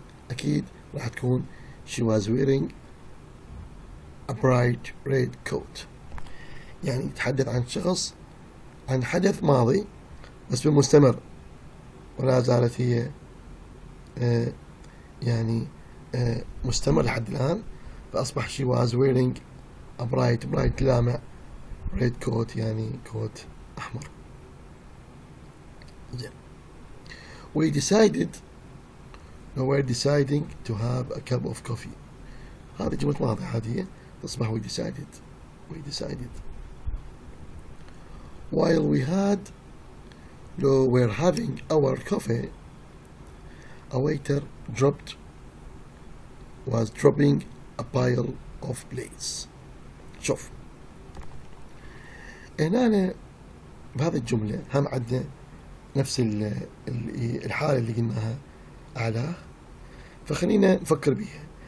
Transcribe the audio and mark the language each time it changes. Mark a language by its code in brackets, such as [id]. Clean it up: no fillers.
[ar] أكيد راح تكون [en] she was wearing a bright red coat. [ar] يعني تحدث عن شخص، عن حدث ماضي بس بالمستمر، ولا زالت هي يعني مستمر لحد الآن، فأصبح [en] she was wearing a bright [ar] لامع [en] red coat [ar] يعني كوت أحمر. زين. [en] we were deciding to have a cup of coffee. [ar] هذه جملة ماضي عادية تصبح [en] we decided. while we were having our coffee, a waiter was dropping a pile of plates. [ar] شوف هنا بهذه الجملة هم عندنا نفس الحالة اللي قلناها أعلاه، فخلينا نفكر بيها.